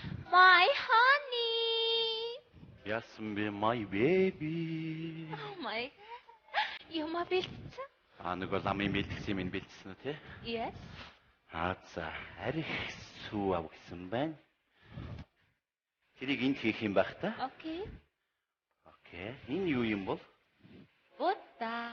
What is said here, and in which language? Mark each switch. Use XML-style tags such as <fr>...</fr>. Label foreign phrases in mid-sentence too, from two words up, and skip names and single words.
<en>My honey. Yes, my baby. Oh my god.</en> <mn>Юмаа бэлдсэн? Нөгөө ламын бэлдсэн юм бэлдсэн үү те?</mn> <en>Yes.</en> <mn>За, арих сүү ав гэсэн байна. Тэрийг энд хийх юм байх та. Окей. Окей. Энэ юу юм бол? Будда.</mn>